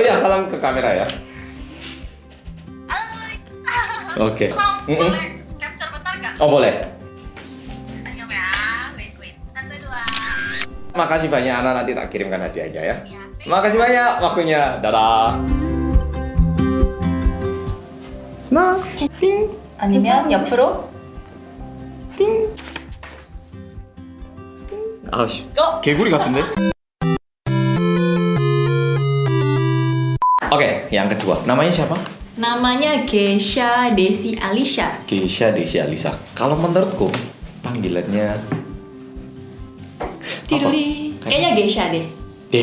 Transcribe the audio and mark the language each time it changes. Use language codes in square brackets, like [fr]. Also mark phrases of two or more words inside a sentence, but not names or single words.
[id] Oh ya, salam ke kamera ya. Oke. Boleh capture bentar nggak? Oh, boleh. Senyum ya. Wait. 1, 2. Makasih banyak Ana, nanti tak kirimkan hadiahnya ya. Ya. Makasih banyak waktunya. Dadah. Nah, [ko] 아니면 옆으로. 아씨, 어? 개구리 같은데? [id] Oke, yang kedua. Namanya siapa? Namanya Geisha Desi Alisha. Geisha Desi Alisa. Kalau menurutku panggilannya Tiduri. Kayaknya Geisha deh.